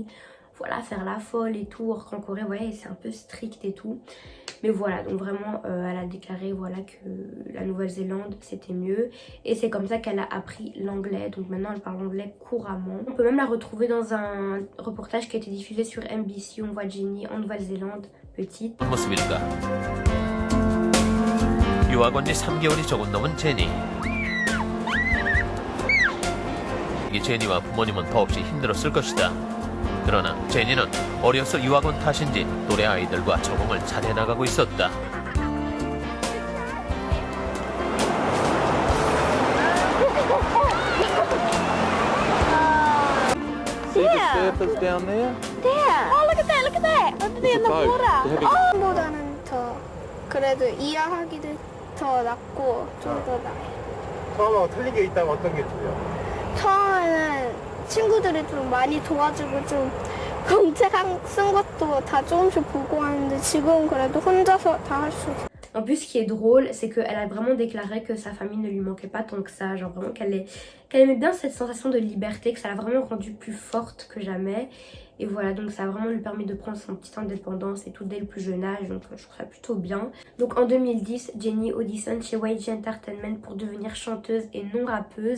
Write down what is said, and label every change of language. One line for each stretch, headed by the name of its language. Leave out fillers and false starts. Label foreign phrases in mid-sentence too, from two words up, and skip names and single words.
French: Voilà, faire la folle et tout. Or qu'en Corée, ouais, c'est un peu strict et tout. Mais voilà, donc vraiment, elle a déclaré voilà, que la Nouvelle-Zélande, c'était mieux. Et c'est comme ça qu'elle a appris l'anglais. Donc maintenant, elle parle anglais couramment. On peut même la retrouver dans un reportage qui a été diffusé sur MBC. On voit Jennie en Nouvelle-Zélande, petite.
Korean: 모습일까? 유학 온 지 3개월이 조금 넘은 제니. 이 제니와 부모님은 더없이 힘들었을 것이다. 그러나 제니는 어려서 유학 온 탓인지 또래 아이들과 적응을 잘해 나가고 있었다.
English: See the surfers down there? There. Oh, look at that, look at that. Under It's in a the boat. water. They have a-
Korean: 어, 보다는 더 그래도 이해하기도 더 낫고 좀 더 나아요. 처음하고 틀린 게 있다면 어떤 게 틀려? 처음에는 친구들이 좀 많이 도와주고 좀 문제 쓴 것도 다 조금씩 보고 하는데 지금은 그래도 혼자서 다 할 수 있어요.
French: En plus, ce qui est drôle, c'est qu'elle a vraiment déclaré que sa famille ne lui manquait pas tant que ça. Genre vraiment qu'elle aimait bien cette sensation de liberté, que ça l'a vraiment rendue plus forte que jamais. Et voilà, donc ça a vraiment lui permis de prendre son petite indépendance et tout dès le plus jeune âge. Donc je trouve ça plutôt bien. Donc en 2010, Jennie auditionne chez YG Entertainment pour devenir chanteuse et non rappeuse.